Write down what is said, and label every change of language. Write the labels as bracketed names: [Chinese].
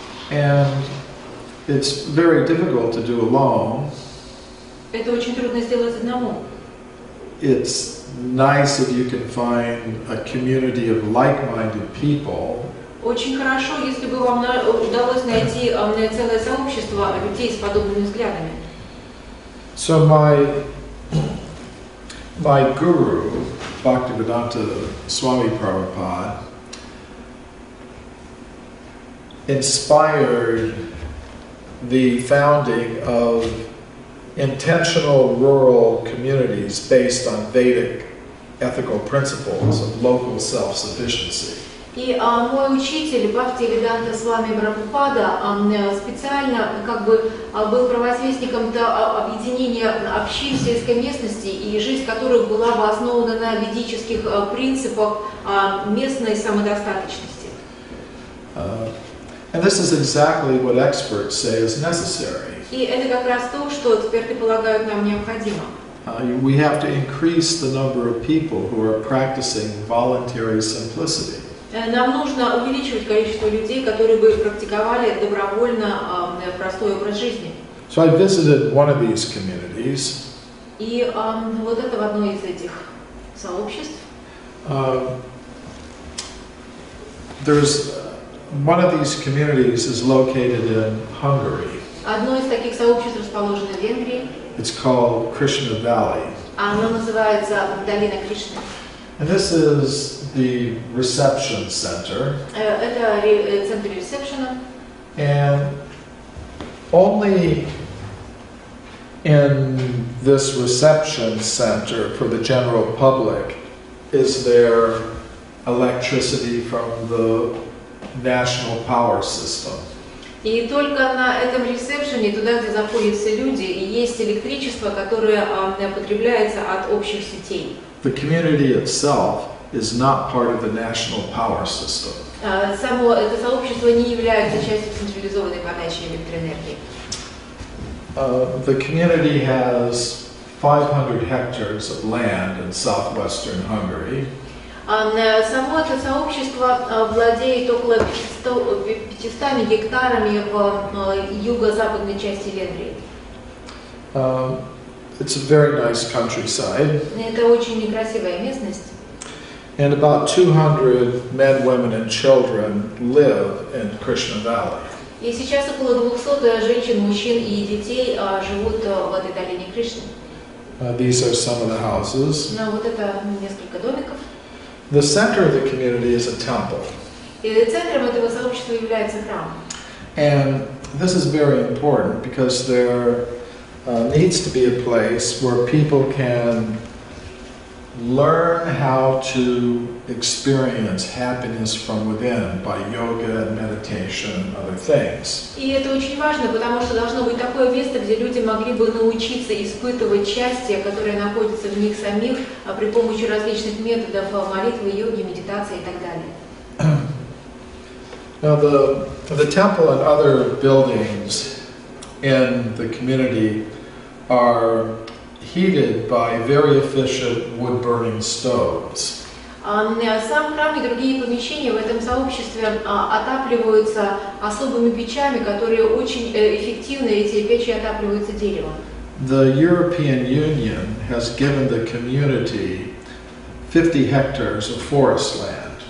[English] And it's very difficult to do alone. [Russian] Это очень трудно сделать одному. [English] It's nice if you can find a community of like-minded people. [Russian] Очень хорошо, если бы вам удалось найти целое сообщество людей с подобными взглядами. [English] So my guru, Bhaktivedanta Swami Prabhupada, inspired the founding of intentional rural communities based on Vedic ethical principles of local self-sufficiency. [Russian] И мой учитель Бхактивиданта Свами Прабхупада специально как бы был провозвестником объединения общин в сельской местности, и жизнь которых была бы основана на ведических принципах местной самодостаточности. [English] And this is exactly what experts say is necessary. [Russian] И это как раз то, что эксперты полагают нам необходимо. [English] We have to increase the number of people who are practicing voluntary simplicity. [Russian] Нам нужно увеличивать количество людей, которые бы практиковали добровольно простой образ жизни. [English] So I visited one of these communities. [Russian] И вот это в одной из этих сообществ. [English] There's one of these communities is located in Hungary. [Russian] Одно из таких сообществ расположено в Венгрии. [English] It's called Krishna Valley. [Russian] Оно называется Долина Кришны. [English] And this is the reception center. [Russian] Это центр ресепшена. [English] And only in this reception center for the general public is there electricity from the national power system. [Russian] И только на этом ресепшене, туда, где заходят все люди, есть электричество, которое потребляется от общих сетей. [English] The community itself is not part of the national power system. [Russian] Само это сообщество не является частью централизованной подачи электроэнергии. [English] The community has 500 hectares of land in southwestern Hungary. [Russian] Само это сообщество владеет около 500 гектарами в юго-западной части Венгрии. [English] It's a very nice countryside. [Russian] Это очень красивая местность. [English] And about 200 men, women, and children live in Krishna Valley. [Russian] И сейчас около 200 женщин, мужчин и детей живут в этой долине Кришны. [English] These are some of the houses. [Russian] Вот это несколько домиков. [English] The center of the community is a temple. [Russian] И центром этого сообщества является храм. [English] And this is very important because there needs to be a place where people can learn how to experience happiness from within by yoga and meditation and other things. [Russian] И это очень важно, потому что должно быть такое место, где люди могли бы научиться испытывать счастье, которое находится в них самих, при помощи различных методов молитвы, йоги, медитации и так далее. [English] Now the temple and other buildings in the community are heated by very efficient wood-burning stoves. [Russian] Сам храм и другие помещения в этом сообществе отапливаются особыми печами, которые очень эффективно, эти печи отапливаются деревом. [English] The European Union has given the community 50 hectares of forest land.